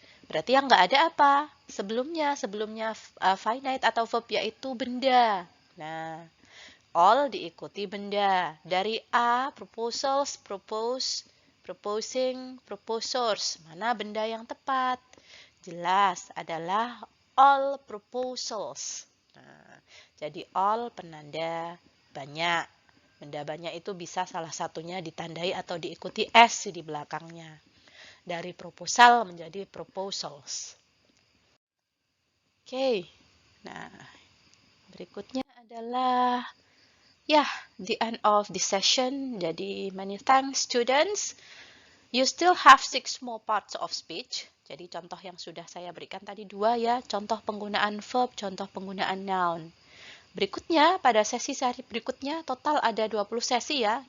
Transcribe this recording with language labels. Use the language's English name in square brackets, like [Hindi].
[Indonesian] Berarti yang nggak ada apa? Sebelumnya finite atau verb yaitu benda. Nah, all diikuti benda. Dari A, proposals, propose, proposing, proposers. Mana benda yang tepat? Jelas adalah all proposals. Nah, jadi all penanda banyak. Benda banyak itu bisa salah satunya ditandai atau diikuti S di belakangnya. Dari proposal menjadi proposals. Oke. [English] Nah, [Indonesian] berikutnya adalah [English] the end of this session. [Indonesian] Jadi, [English] many thanks students. You still have 6 more parts of speech. [Indonesian] Jadi, contoh yang sudah saya berikan tadi 2 ya. Contoh penggunaan verb, contoh penggunaan noun. Berikutnya, pada sesi berikutnya, total ada 20 sesi ya.